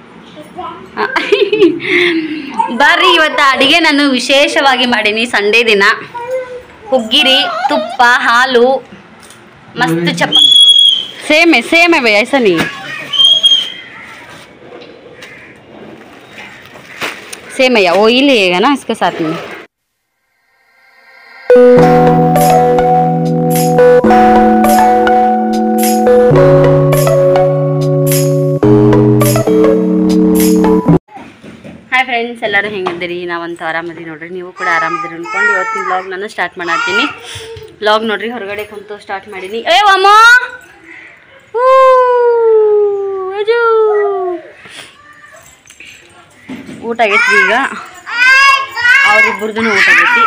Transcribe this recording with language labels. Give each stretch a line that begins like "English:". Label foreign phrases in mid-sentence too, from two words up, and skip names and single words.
Kannada: ಬರ್ರಿ, ಇವತ್ತು ಅಡುಗೆ ನಾನು ವಿಶೇಷವಾಗಿ ಮಾಡೀನಿ. ಸಂಡೇ ದಿನ ಹುಗ್ಗಿರಿ, ತುಪ್ಪ, ಹಾಲು,
Hindi: मस्त चपाती सेम है भैया, ऐसा नहीं है, सेम है, वो ही लिएगा ना इसके साथ में।
English: hi friends,
Kannada: ಎಲ್ಲರೂ ಹೆಂಗಿದ್ದೀರಿ? ನಾವಂತೂ ಆರಾಮದಿ ನೋಡ್ರಿ, ನೀವು ಕೂಡ ಆರಾಮದಿರಿ ಅನ್ಕೊಂಡು ಇವತ್ತಿನ ವ್ಲಾಗ್ ನಾನು ಸ್ಟಾರ್ಟ್ ಮಾಡತ್ತೀನಿ. ವ್ಲಾಗ್ ನೋಡ್ರಿ, ಹೊರಗಡೆ ಕುಂತು ಸ್ಟಾರ್ಟ್ ಮಾಡೀನಿ. ಏ ಅಮ್ಮ, ಊಟ ಆಗೈತಿ ಈಗ, ಅವ್ರಿಬ್ಬರದು ಊಟ ಆಗೈತಿ.